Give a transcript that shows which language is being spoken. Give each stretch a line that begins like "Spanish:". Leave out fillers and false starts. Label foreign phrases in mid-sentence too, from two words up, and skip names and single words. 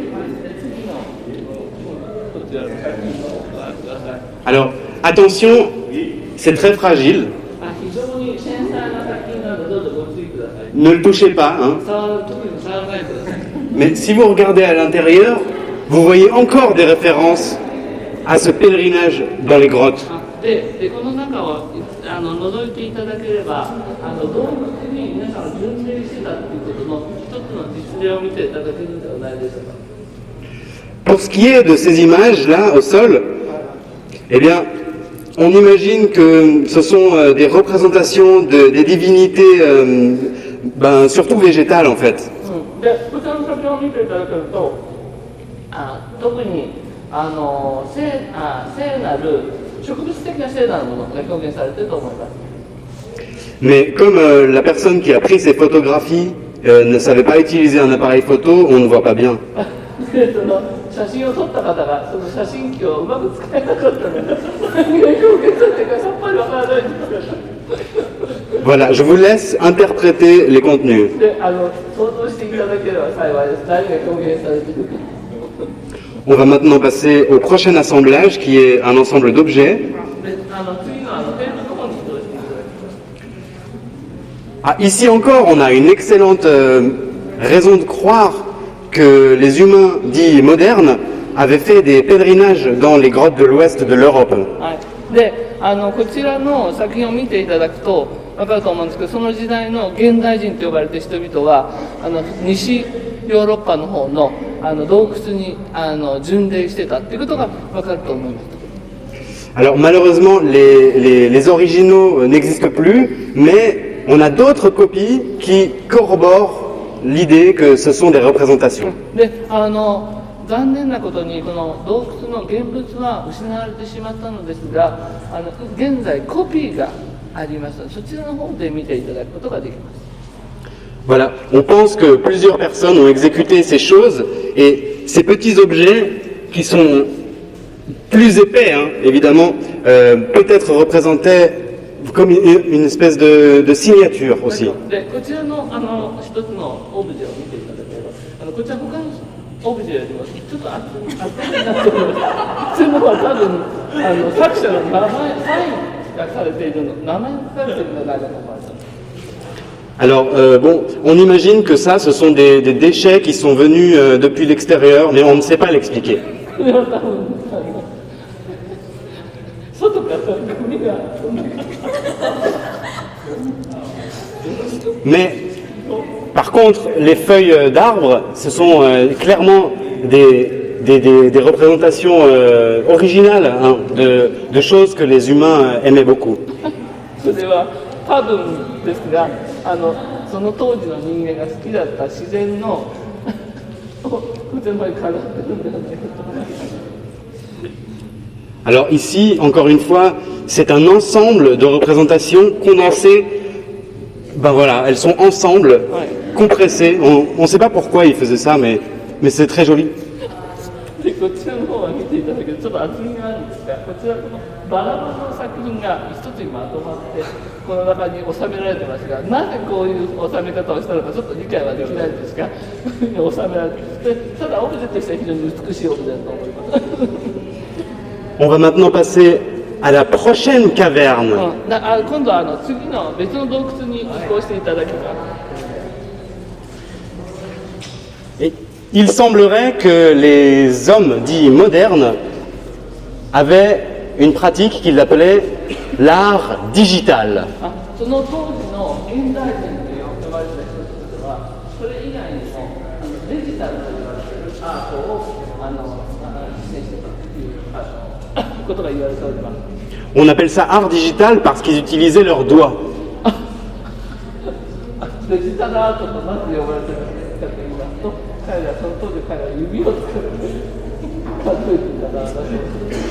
French: Alors, attention, c'est très fragile. Ne le touchez pas, hein. Mais si vous regardez à l'intérieur, vous voyez encore des références à ce pèlerinage dans les grottes.
Japanese: でこの中を覗いていただければ洞窟に皆さん巡礼してたということの一つの実例を見ていただけるのではないでしょうか。
French: Pour ce qui est de ces images-là au sol, eh bien, on imagine que ce sont des représentations des divinités, surtout végétales en fait.
Japanese: でこちらの写真を見ていただけると特に聖なる植物的な聖なるものが表現されていると思います。
French: Mais comme la personne qui a pris ces photographies ne savait pas utiliser un appareil photo, on ne voit pas bien.
Japanese: 写真を撮った方がその写真機をうまく使えなかったので何が表現されているかさっぱりわからないんですけど。
French: Voilà, je vous laisse interpréter les contenus.
Japanese: で想像していただければ幸いです。何が表現されているか。
French: On va maintenant passer au prochain assemblage qui est un ensemble d'objets. Ah, ici encore, on a une excellente raison de croire que les humains dits modernes avaient fait des pèlerinages dans les grottes de l'ouest de l'Europe.
Japanese: はい、でこちらの作品を見ていただくと分かると思うんですけど、その時代の現代人と呼ばれている人々は西ヨーロッパの方の洞窟に巡礼してたっていうことが分かると思います。
French: Alors malheureusement, les originaux n'existent plus, mais on a d'autres copies qui corroborent l'idée que ce sont des représentations.
Japanese: で残念なことにこの洞窟の現物は失われてしまったのですが現在コピーがありますのでそちらの方で見ていただくことができます。
French: Voilà, on pense que plusieurs personnes ont exécuté ces choses et ces petits objets qui sont plus épais, hein, évidemment, peut-être représentaient comme une espèce de signature aussi.
Japanese: でこちらの一つのオブジェを見ていただければこちら他のオブジェよりもちょっと厚いなと思います。普通のは多分作者の名前サインがされているの名前が書かれているのがあると思います。
French: Alors, bon, on imagine que ça, ce sont des déchets qui sont venus depuis l'extérieur, mais on ne sait pas l'expliquer.
Japanese: これは多分外からゴミが
French: Mais, par contre, les feuilles d'arbres, ce sont clairement des représentations originales, hein, de choses que les humains aimaient beaucoup.
Japanese: それは多分ですがその当時の人間が好きだった自然のこちらの方に飾ってるんではないかと思います。
French: Alors ici, encore une fois, c'est un ensemble de représentations condensées. Ben voilà, elles sont ensemble, compressées. On ne sait pas pourquoi ils faisaient ça, mais c'est très joli.
Japanese: でこちらの方は見ていただけるとちょっと厚みがあるんですがこちらのバラバラの作品が一つにまとまってこの中に収められてますがなぜこういう収め方をしたのかちょっと理解はできないんですが収められてただオブジェとしては非常に美しいオブジェだと思います。
French: On va maintenant passer à la prochaine caverne.
Japanese: 今度は次の別の洞窟に移行していただきます。
French: Et il semblerait que les hommes dits modernes avaient une pratique qu'ils appelaient l'art digital.
Japanese: その当時の現代人と呼ばれた人たちはそれ以外にもデジタルと呼ばれているアートを実践していたということが言われております。
French: On appelle ça art digital parce qu'ils utilisaient leurs doigts.
Japanese: デジタルアートとなぜ呼ばれているかと言いますと彼らその当時彼らは指を使って数えていたらしいです。